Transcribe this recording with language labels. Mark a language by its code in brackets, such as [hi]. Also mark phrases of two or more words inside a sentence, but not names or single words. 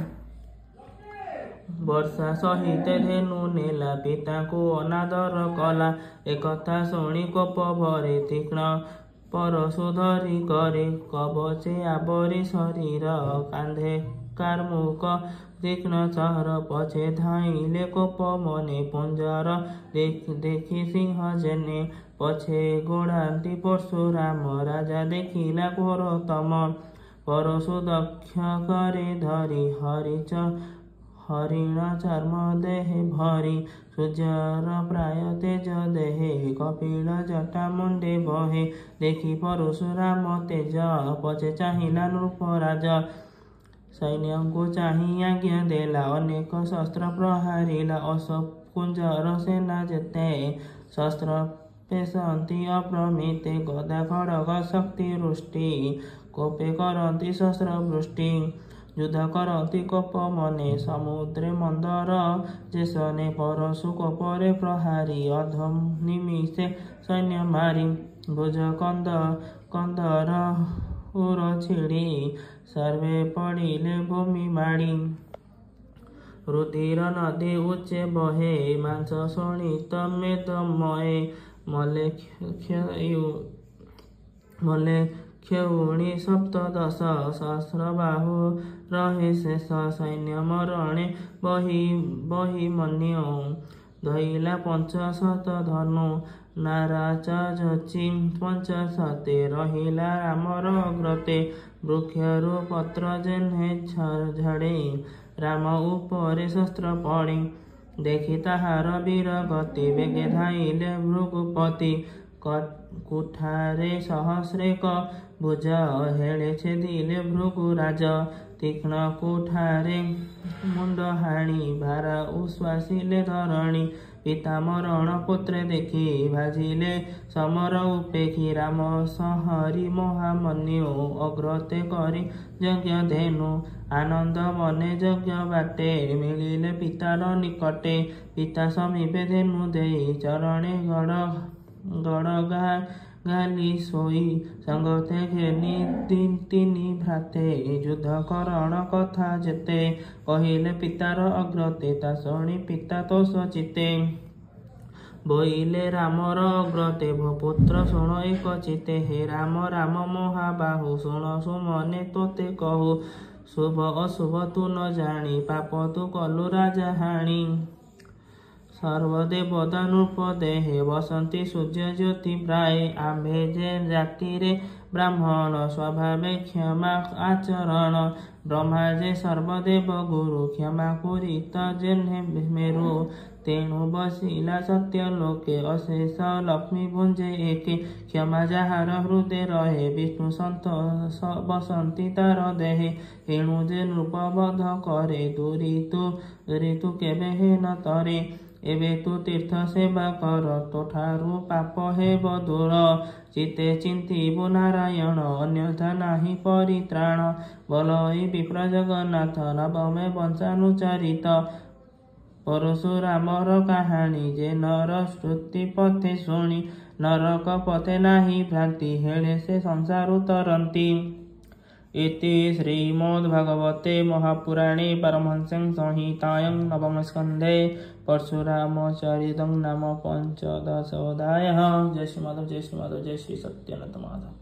[or] ବର୍ଷା ସହିତେ ଧେନୁ ନେଲା ପିତାଙ୍କୁ ଅନାଦର କଲା ଏକଥା ଶୁଣି କୋପ ଭରେ ତୀକ୍ଷ୍ଣ ପରଶୁ ଧରି କରି କବଚେ ଆବରି ଶରୀର କାନ୍ଧେ କାର୍ମୁକ ତୀକ୍ଷ୍ଣ ଚହର ପଛେ ଧାଇଁଲେ କୋପ ମନେ ପୁଞ୍ଜର ଦେଖି ସିଂହ ଜେନେ ପଛେ ଗୋଡ଼ାନ୍ତି ପରଶୁରାମ ରାଜା ଦେଖିଲା ଘୋରତମ ପରଶୁ ଦକ୍ଷ ଘରେ ଧରି ହରିଣ ଚର୍ମ ଦେହେ ଭରି ସୂର୍ଯ୍ୟର ପ୍ରାୟ ତେଜ ଦେହେ କପିଳ ଜଟା ମୁଣ୍ଡେ ବହେ ଦେଖି ପରଶୁରାମ ତେଜ ପଛେ ଚାହିଁଲା ନୃପରାଜ ସୈନ୍ୟ କୁ ଚାହିଁ ଆଜ୍ଞା ଦେଲା ଅନେକ ଶସ୍ତ୍ର ପ୍ରହାରିଲା ଅଶୋକ କୁଞ୍ଜର ସେନା ଯେତେ ଶସ୍ତ୍ର ପେଶନ୍ତି ଅପ୍ରମିତେ ଗଦା ଖଡ଼ଗ ଶକ୍ତି ରୁଷ୍ଟି କୋପେ କରନ୍ତି ଶସ୍ତ୍ର ବୃଷ୍ଟି ଯୁଦ୍ଧ କରନ୍ତି କୋପ ମନେ ସମୁଦ୍ରେ ମନ୍ଦର ଯେସନେ ପରଶୁ କୋପରେ ପ୍ରହାରି ଅଧ ନିମିଷେ ସୈନ୍ୟ ମାରି ଭୁଜ କନ୍ଦର ଉର ଛିଡ଼ି ସର୍ବେ ପଡ଼ିଲେ ଭୂମି ମାଡ଼ି ରୁଧିର ନଦୀ ଉଚ୍ଚେ ବହେ ମାଂସ ଶୋଣିତ ମେଦମୟେ ମଲେ କ୍ଷୌଣୀ ସପ୍ତଦଶ ସହସ୍ରବାହୁ ରହେ ଶେଷ ସୈନ୍ୟ ମରଣେ ବହି ମନ୍ୟୋ ଧଇଲା 500 ଧନୁ ନାରାଚାର୍ଯ୍ୟଚି 500 ରହିଲା ରାମର ଅଗ୍ରତେ ବୃକ୍ଷରୁ ପତ୍ର ଯେହ୍ନେ ଝାଡ଼େ ରାମ ଉପରେ ଶସ୍ତ୍ର ପଡ଼େ ଦେଖି ତାହାର ବୀର ଗତି ବେଗେ ଧାଇଁଲେ ଭୃଗୁପତି କୁଠାରେ ସହସ୍ରେକ ଭୁଜ ହେଳେ ଛେଦିଲେ ଭୃଗୁରାଜ ତୀକ୍ଷ୍ଣ କୁଠାରେ ମୁଣ୍ଡ ହାଣି ଭାରା ଉଶ୍ୱାସିଲେ ଧରଣୀ ପିତା ମରଣ ପୁତ୍ରେ ଦେଖି ଭାଜିଲେ ସମର ଉପେକ୍ଷି ରାମ ସଂହରି ମହାମନ୍ୟୁ ଅଗ୍ରତେ କରି ଯଜ୍ଞ ଧେନୁ ଆନନ୍ଦ ମନେ ଯଜ୍ଞ ବାଟେ ମିଳିଲେ ପିତାର ନିକଟେ ପିତା ସମୀପେ ଧେନୁ ଦେଇ ଚରଣେ ଗଡ଼ ଗାଲି ସୋଇ ସଙ୍ଗତେ ଘେନି ତିନି ଭ୍ରାତେ ଯୁଦ୍ଧ କରଣ କଥା ଯେତେ କହିଲେ ପିତାର ଅଗ୍ରତେ ତା ଶୁଣି ପିତା ତୋଷ ଚିତେ ବୋଇଲେ ରାମର ଅଗ୍ରତେ ପୁତ୍ର ଶୁଣ ଏକ ଚିତେ ହେ ରାମ ରାମ ମହାବାହୁ ଶୁଣ ସୁମନେ ତୋତେ କହୁ ଶୁଭ ଅଶୁଭ ତୁ ନ ଜାଣି ପାପ ତୁ କଲୁ ରାଜା ହାଣି ସର୍ବଦେବତା ନୃପ ଦେହେ ବସନ୍ତି ସୂର୍ଯ୍ୟ ଜ୍ୟୋତି ପ୍ରାୟ ଆମ୍ଭେ ଯେ ଜାତିରେ ବ୍ରାହ୍ମଣ ସ୍ୱଭାବେ କ୍ଷମା ଆଚରଣ ବ୍ରହ୍ମା ଯେ ସର୍ବଦେବ ଗୁରୁ କ୍ଷମା କୁରିତ ଯେହ୍ନେ ମେରୁ ତେଣୁ ବସିଲା ସତ୍ୟ ଲୋକେ ଅଶେଷ ଲକ୍ଷ୍ମୀ ଭୁଞ୍ଜେ ଏକେ କ୍ଷମା ଯାହାର ହୃଦୟ ରହେ ବିଷ୍ଣୁ ସନ୍ତୋଷ ବସନ୍ତି ତାର ଦେହେ ଏଣୁ ଯେ ନୃପବଧ କରେ ଦୂରି ତୁ କେବେ ହେ ନ ତରେ ଏବେ ତୁ ତୀର୍ଥ ସେବା କର ତୋଠାରୁ ପାପ ହେବ ଦୂର ଚିତେ ଚିନ୍ତିବୁ ନାରାୟଣ ଅନ୍ୟଥା ନାହିଁ ପରିତ୍ରାଣ ବୋଲଇ ବିପ୍ର ଜଗନ୍ନାଥ ନବମେ ବଂଶାନୁଚରିତ ପରଶୁରାମର କାହାଣୀ ଯେ ନର ଶ୍ରୁତି ପଥେ ଶୁଣି ନରକ ପଥେ ନାହିଁ ଭ୍ରାନ୍ତି ହେଳେ ସେ ସଂସାରୁ ତରନ୍ତି [sa] इति श्रीमद्भागवते महापुराणे पारमहंस्यां संहितायां नवमस्कन्धे परशुरामचरितं नाम 15 अध्यायः। [or] ଜୟ ଶ୍ରୀ ମାଧବ ଜୟ ଶ୍ରୀ ମାଧବ ଜୟ ଶ୍ରୀ ସତ୍ୟନାଥ ମାଧବ।